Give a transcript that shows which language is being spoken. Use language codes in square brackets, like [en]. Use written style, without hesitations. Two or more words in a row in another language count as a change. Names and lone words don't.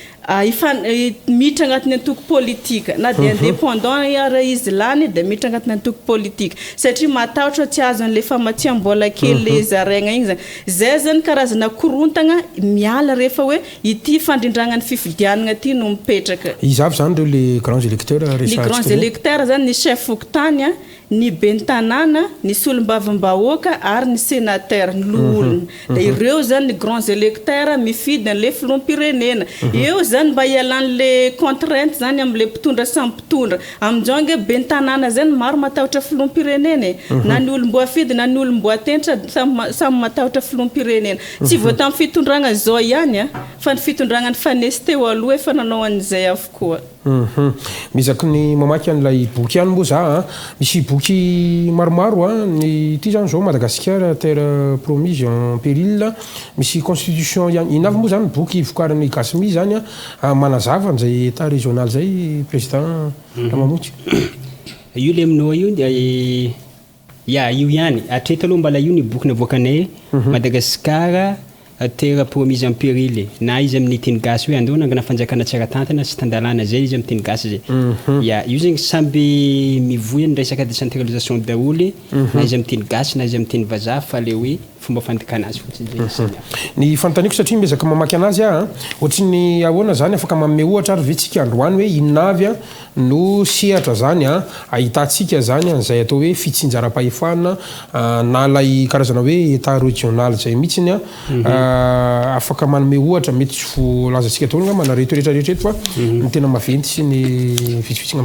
[mg] mitra agnatin'ny antoko politika na dia indépendant ara izy lany dia mitra agnatin'ny antoko politika satria matahotra tsy azo an'le famatsiam-bola kely le zaraigna igny zay zany karazana korontagna miala rehefa hoe ity fandrindragna ny fifidianana ty no mipetraka izy avy zany reo le [fr] grands électeurs les grands électeurs [mg] zany ny chef fokontany ny bentanana ny solom-bavim-bahoaka ary ny sénateur ny loolona dia ireo zany ny [fr] grands électeurs [mg] mifidy an'le filoham-pirenena eo zany mba ialan'le contrainte zany amin'le mpitondra samy mpitondra amin'izao nge bentanana zany maro matahotra filoham-pirenena na ny olom-boafidy na ny olom-boatentra samy matahotra filoham-pirenena tsy voatan'ny fitondragna zao ihany fa ny fitondragna ny fanesy teo aloha efa nanao an'izay avokoa mizaky ny mamaky an'ilay boky ihany moa za misy boky maromaro ny ity zany zao Madagascar terre promise en péril misy constitution ihany inavy moa zany boky vokariny Gasy zany manazava an'izay [fr] état régional [mg] zay président Ramamotsy io le aminao io io ihany atreto aloha mbala io ny boky navoakanay Madagascar terre promise en péril na izy amin'ny teny gasy hoe andao nangana fanjakana tsara tantana sy tandalana zay izy amin'ny teny gasy zay io zegny samby mivoy ny resaka décentralisation daholy na izy amin'ny teny gasy na izy amin'ny teny vazaha fa le hoe fomba fandikana azy fotsiny ny fantaniko satria miezaka mamaky anazy ohatry ny ahoana zany afaka manome ohatra ary vetsika androany hoe inavy no sehatra zany ahitantsika zany an'izay atao hoe fitsinjaram-pahefana na lay karazana hoe [fr] état régional [mg] zay mihitsiny afaka manome ohatra mety tsy voalazantsika tao nga manarety rehetrarehetra fa ny tena maventy sy ny vitsivitsina